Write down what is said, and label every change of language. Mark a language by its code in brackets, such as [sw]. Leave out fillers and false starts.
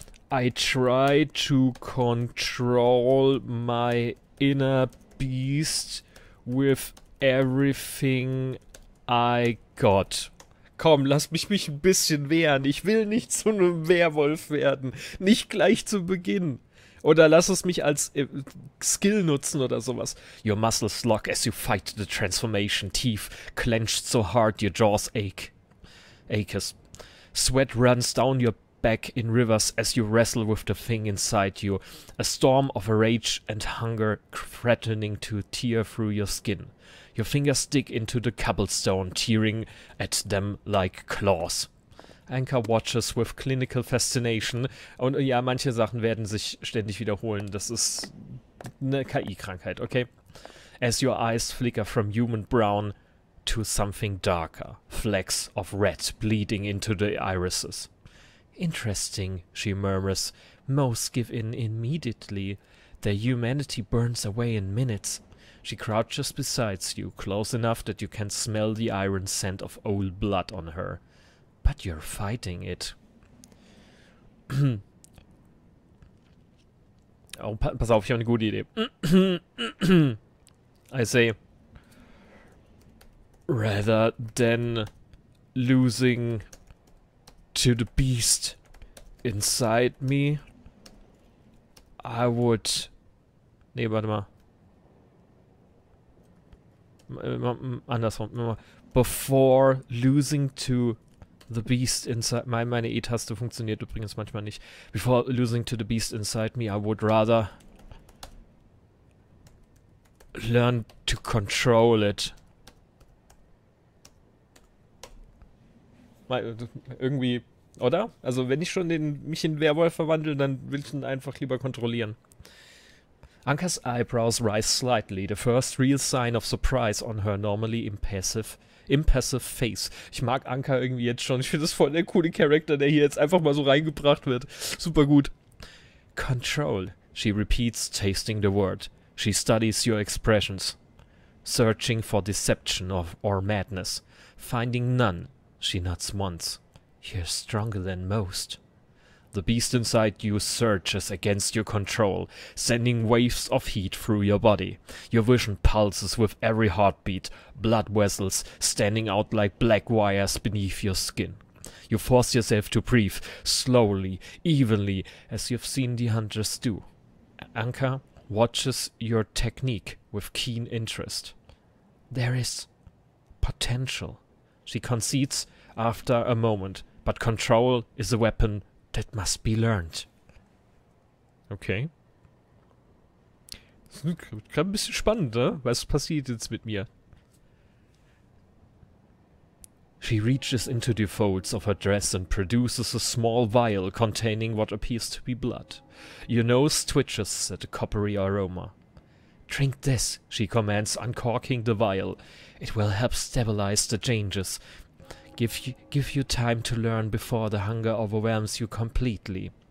[en] I try to control my inner beast with everything I got. [de] Komm, lass mich ein bisschen wehren. Ich will nicht zu einem Werwolf werden. Nicht gleich zu Beginn. Oder lass es mich als Skill nutzen oder sowas. [en] Your muscles lock as you fight the transformation. Teeth clenched so hard your jaws aches. Sweat runs down your back in rivers as you wrestle with the thing inside you. A storm of rage and hunger threatening to tear through your skin. Your fingers dig into the cobblestone, tearing at them like claws. Anka watches with clinical fascination. [de] Und ja, manche Sachen werden sich ständig wiederholen. Das ist eine KI-Krankheit, okay? [en] As your eyes flicker from human brown to something darker. Flecks of red bleeding into the irises. Interesting, she murmurs. Most give in immediately. Their humanity burns away in minutes. She crouches beside you, close enough that you can smell the iron scent of old blood on her. But you're fighting it. [de] Oh, pass auf, ich habe eine gute Idee. [en] I say, rather than losing to the beast, inside me, I would... [de] Nee, warte mal. Andersrum. [en] Before losing to the beast inside... [de] Meine E-Taste funktioniert übrigens manchmal nicht. [en] Before losing to the beast inside me, I would rather learn to control it. [de] Irgendwie, oder? Also wenn ich schon mich in Werwolf verwandle, dann will ich ihn einfach lieber kontrollieren. [en] Anka's eyebrows rise slightly, the first real sign of surprise on her normally impassive face. [de] Ich mag Anka irgendwie jetzt schon. Ich finde das voll der coole Charakter, der hier jetzt einfach mal so reingebracht wird. Super gut. [en] Control, she repeats, tasting the word. She studies your expressions, searching for deception or madness. Finding none, she nods once. You're stronger than most. The beast inside you surges against your control, sending waves of heat through your body. Your vision pulses with every heartbeat, blood vessels standing out like black wires beneath your skin. You force yourself to breathe, slowly, evenly, as you've seen the hunters do. Anka watches your technique with keen interest. There is potential, she concedes after a moment, but control is a weapon that must be learned. Okay. [de] Das ist gerade ein bisschen spannend, ne? Was passiert jetzt mit mir? [en] She reaches into the folds of her dress and produces a small vial containing what appears to be blood. Your nose twitches at the coppery aroma. Drink this, she commands, uncorking the vial. It will help stabilize the changes. Give you time to learn before the hunger overwhelms you completely.